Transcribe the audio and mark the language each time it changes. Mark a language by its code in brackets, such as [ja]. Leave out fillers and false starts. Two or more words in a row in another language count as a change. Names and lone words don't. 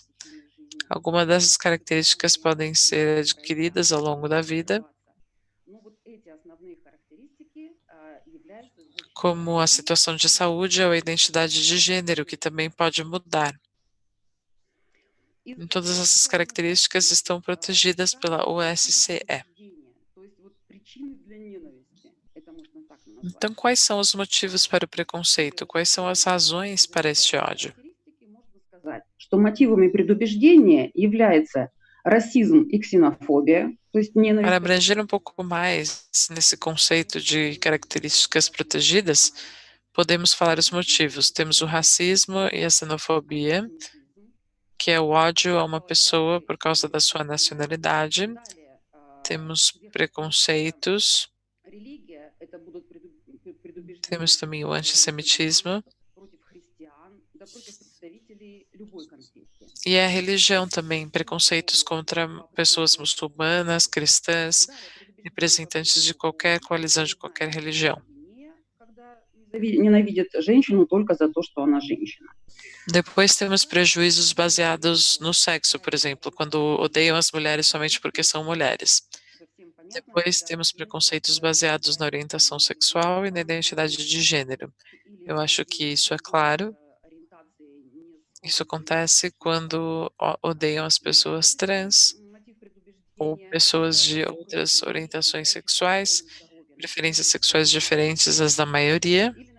[pt] Algumas dessas características podem ser adquiridas ao longo da vida, como a situação de saúde ou a identidade de gênero, que também pode mudar. E todas essas características estão protegidas pela OSCE. Então, quais são os motivos para o preconceito? Quais são as razões para este ódio? [ru] Что мотивами предубеждения является расизм и ксенофобия, то есть [pt] Para [ru] ненависть. [pt] abranger um pouco mais nesse conceito de características protegidas, podemos falar os motivos. Temos o racismo e a xenofobia, que é o ódio a uma pessoa por causa da sua nacionalidade. Temos preconceitos. Temos também o antissemitismo. E a religião também, preconceitos contra pessoas muçulmanas, cristãs, representantes de qualquer coalizão, de qualquer religião. [ru] Ненавидят женщину только за то, что она женщина. [pt] Depois temos prejuízos baseados no sexo, por exemplo, quando odeiam as mulheres somente porque são mulheres. Depois temos preconceitos baseados na orientação sexual e na identidade de gênero. Eu acho que isso é claro. Isso acontece quando odeiam as pessoas trans ou pessoas de outras orientações sexuais, preferências sexuais diferentes das da maioria.